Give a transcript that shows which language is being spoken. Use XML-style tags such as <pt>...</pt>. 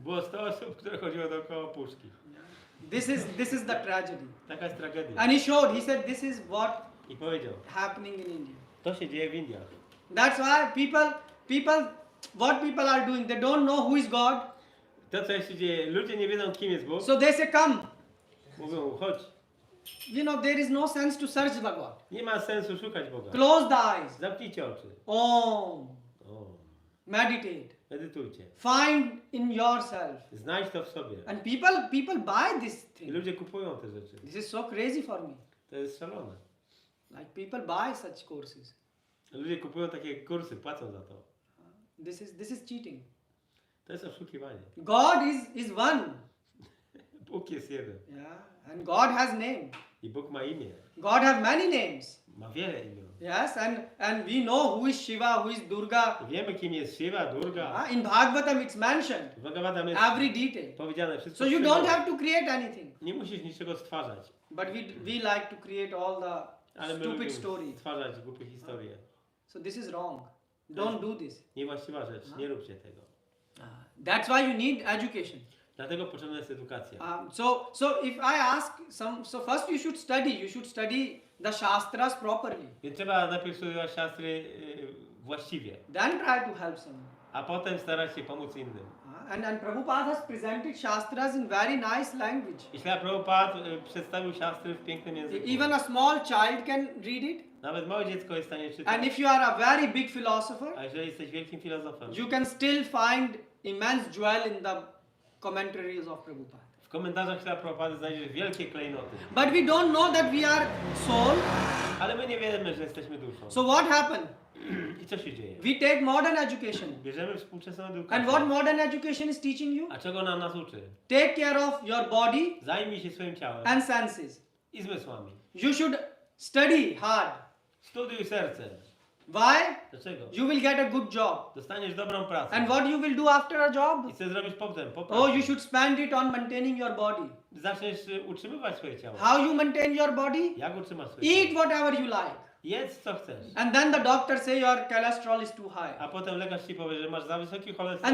<pl>było 100 osób, które chodziło dookoła puszki.</pl> <en>This is the tragedy.</en> <pl>Taka jest tragedia.</pl> <en>And he showed, he said, this is what</en> <pl>I powiedział,</pl> <en>happening in India.</en> <pl>to się dzieje w Indiach.</pl> <en>That's why what people are doing, they don't know who is God.</en> <pl>To, co się dzieje, ludzie nie wiedzą, kim jest Bóg.</pl> <en>So they say, come.</en> <pl>Mówią, chodź.</pl> <en>You know, there is no sense to search Bhagwan.</en> <pl>Nie ma sensu szukać Boga.</pl> <en>Close the eyes.</en> <pl>Zamknijcie oczy. Om. O,</pl> <en>Meditate.</en> <pl>medytujcie.</pl> <en>Find in yourself.</en> <pl>Znajdź to w sobie.</pl> <en>And people buy this</en> <pl>I</pl> <en>thing.</en> <pl>ludzie kupują te rzeczy.</pl> <en>This is so crazy for me.</en> <pl>To jest szalone.</pl> <en>Like people buy such courses.</en> <pl>Ludzie kupują takie kursy, płacą za to.</pl> <en>This is cheating.</en> <pl>To jest oszukiwanie.</pl> <en>God is one.</en> <pl>Bóg jest jeden.</pl> <en>Yeah. And God has name.</en> <pl>I Bóg ma imię.</pl> <en>God has many names.</en> <pl>Ma wiele imion.</pl> <en>Yes, and we know who is Shiva, who is Durga.</en> <pl>I wiemy, kim jest Shiva, Durga.</pl> <en>In Bhagavatam it's mentioned.</en> <pl>W Bhagavatam jest</pl> <en>Every detail.</en> <pl>powiedziane wszystko.</pl> <en>So you</en> <pl>szczegółowo.</pl> <en>don't have to create anything.</en> <pl>Nie musisz niczego stwarzać.</pl> <en>But we like to create all the</en> <pl>Ale my</pl> <en>stupid</en> <pl>lubimy</pl> <en>stories.</en> <pl>stwarzać głupie historie.</pl> <en>So this is wrong. Don't do this.</en> <pl>Niewłaściwa rzecz. Nie róbcie tego.</pl> <en>That's why you need education.</en> <pl>Dlatego potrzebna jest edukacja.</pl> <en>So if I ask so first you should study the shastras properly.</en> <pl>Więc trzeba najpierw studiować siastry właściwie,</pl> <en>Then try to help someone.</en> <pl>a potem starać się pomóc innym.</pl> <en>And Prabhupada has presented shastras in very nice language.</en> <pl>I Śrila Prabhupada przedstawił siastry w pięknym języku.</pl> <en>Even a small child can read it.</en> <pl>Nawet małe dziecko jest w stanie czytać.</pl> <en>And if you are a very big philosopher,</en> <pl>A jeżeli jesteś wielkim filozofem,</pl> <en>you can still find immense jewel in the commentaries of Prabhupada.</en> <pl>W komentarzach ślad Prabhupady znajdziesz wielkie klejnoty.</pl> <en>But we don't know that we are soul.</en> <pl>Ale my nie wiemy, że jesteśmy duszą.</pl> <en>So what happened?</en> <pl>I co się dzieje?</pl> <en>We take modern education.</en> <pl>Bierzemy współczesną</pl> <en>And</en> <pl>edukację.</pl> <en>what modern education is teaching you?</en> <pl>A czego ona nas uczy?</pl> <en>Take care of your body</en> <pl>Zajmij się swoim ciałem</pl> <en>and senses.</en> <pl>i zmysłami.</pl> <en>You should study hard.</en> <pl>Studiuj serce.</pl> <en>Why?</en> <pl>Dlaczego?</pl> <en>You will get a good job.</en> <pl>Dostaniesz dobrą pracę.</pl> <en>And what you will do after a job?</en> <pl>I co zrobisz potem? Po Oh, pracy?</pl> <en>you should spend it on maintaining your body.</en> <pl>Zaczniesz utrzymywać swoje ciało.</pl> <en>How you maintain your body?</en> <pl>Jak utrzymasz swoje</pl> <en>Eat</en> <pl>ciało?</pl> <en>whatever you like.</en> <pl>Jedz co chcesz.</pl> <en>And then the doctor say your cholesterol is too high.</en> <pl>A potem lekarz ci powie, że masz za wysoki cholesterol.</pl>